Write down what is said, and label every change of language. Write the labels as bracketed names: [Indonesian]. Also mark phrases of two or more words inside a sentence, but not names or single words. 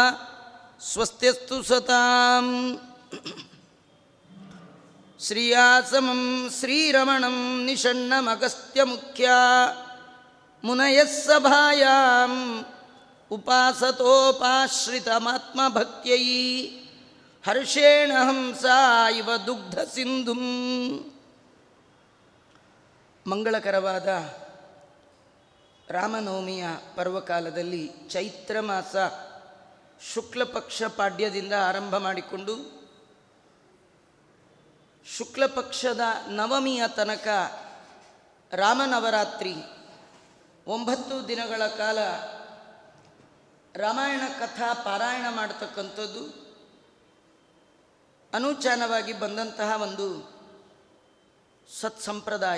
[Sanskrit] ಸ್ವಸ್ತ್ಯಸ್ತು ಸತಾಂ. ಶ್ರೀಯಾಸಮಂ ಶ್ರೀರಮಣಂ ನಿಷಣ್ಣಮಗಸ್ತ್ಯಮುಖ್ಯಾ ಮುನಯಃ ಸಭಾಯಾಂ ಉಪಾಸತೋಪಾಶ್ರಿತಮಾತ್ಮಭಕ್ತ್ಯೈ ಹರ್ಷೇಣ ಹಂಸಾ ಇವ ದುಗ್ಧ ಸಿಂಧುಂ. [Kannada] ಮಂಗಳಕರವಾದ ರಾಮನವಮಿಯ ಪರ್ವಕಾಲದಲ್ಲಿ ಚೈತ್ರ ಮಾಸ ಶುಕ್ಲಪಕ್ಷ ಪಾಡ್ಯದಿಂದ ಆರಂಭ ಮಾಡಿಕೊಂಡು ಶುಕ್ಲಪಕ್ಷದ ನವಮಿಯ ತನಕ ರಾಮನವರಾತ್ರಿ 9 ದಿನಗಳ ಕಾಲ ರಾಮಾಯಣ ಕಥಾ ಪಾರಾಯಣ ಮಾಡತಕ್ಕಂಥದ್ದು ಅನುಚಾನವಾಗಿ ಬಂದಂತಹ ಒಂದು ಸತ್ಸಂಪ್ರದಾಯ.